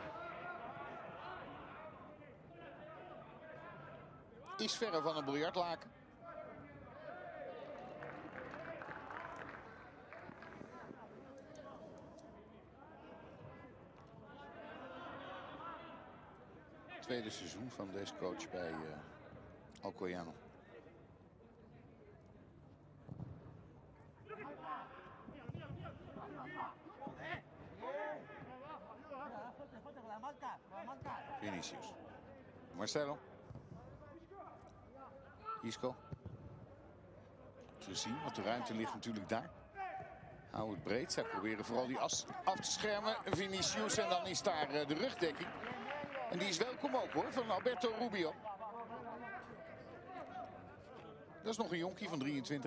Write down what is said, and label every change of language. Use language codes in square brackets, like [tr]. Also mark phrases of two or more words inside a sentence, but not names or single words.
[nl] Is verre van een biljartlaken. Tweede seizoen van deze coach bij Alcoyano. Vinicius. Marcelo. Isco. Te zien, want de ruimte ligt natuurlijk daar. Hou het breed. Zij proberen vooral die as af te schermen. Vinicius en dan is daar de rugdekking. En die is welkom ook hoor, van Alberto Rubio. Dat is nog een jonkie van 23.